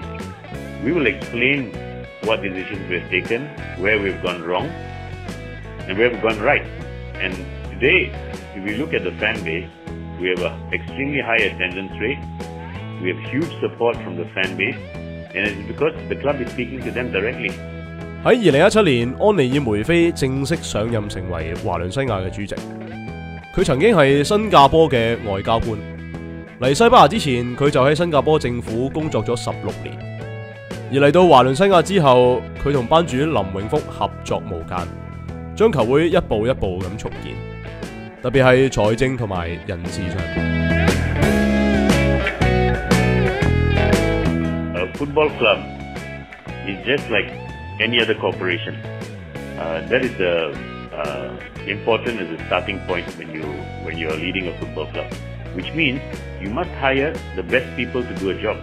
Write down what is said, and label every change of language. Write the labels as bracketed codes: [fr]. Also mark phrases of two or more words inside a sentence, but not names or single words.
[en] We will explain what decisions we have taken, where we've gone wrong, and where we've gone right. And today, if we look at the fan base, we have an extremely high attendance rate. We have huge support from the fan base, and it's because the club is speaking to them directly. [yue] 喺2017年，安尼爾梅菲正式上任成為華倫西亞嘅主席。佢曾經係新加坡嘅外交官，嚟西班牙之前，佢就喺新加坡政府工作咗16年。而嚟到華倫西亞之後，佢同班主林永福合作無間，將球會一步一步咁重建，特別係財政同埋人事上。 [en] A football club is just like any other corporation. That is important as a starting point when you are leading a football club, which means you must hire the best people to do a job.